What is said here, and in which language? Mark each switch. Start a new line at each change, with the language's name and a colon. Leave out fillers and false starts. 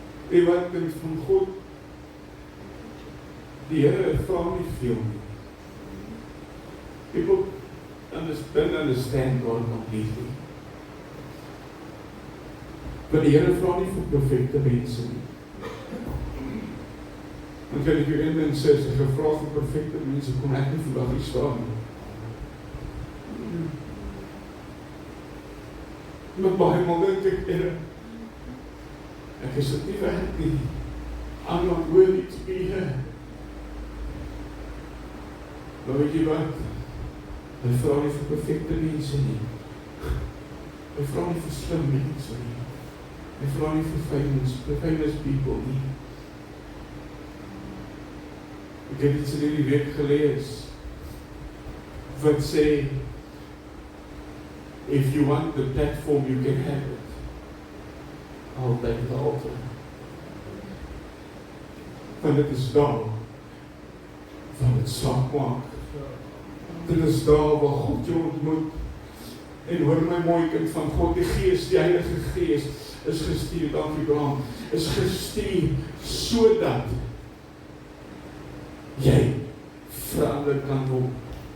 Afrikaans: En wat kind van God, die Here vra nie veel nie.
English: People don't understand God completely.
Afrikaans: Maar die Here vra nie vir perfekte mense nie. Want kan ek jou een ding sê, as ek gevra vir perfekte mense, kom ek nie vandag hier staan nie. Maar baie maal dink ek, Here, ek is dit nie werk nie.
English: I'm not worthy to be here.
Afrikaans: Maar weet jy wat? Hy vra nie vir perfekte mense nie. Hy vra nie vir slim mense nie. Hy vra nie vir
English: famous people
Afrikaans: nie. Ek het iets in hierdie week gelees, wat sê,
English: if you want the platform, you can have it. I'll take the altar.
Afrikaans: Want dit is daar, waar het saak maak. Dit is daar waar God jou ontmoet. En hoor my mooi kind van God, die Gees, die Heilige Gees, is gestuur, dankie Bram, is gestuur, sodat jy verander kan word.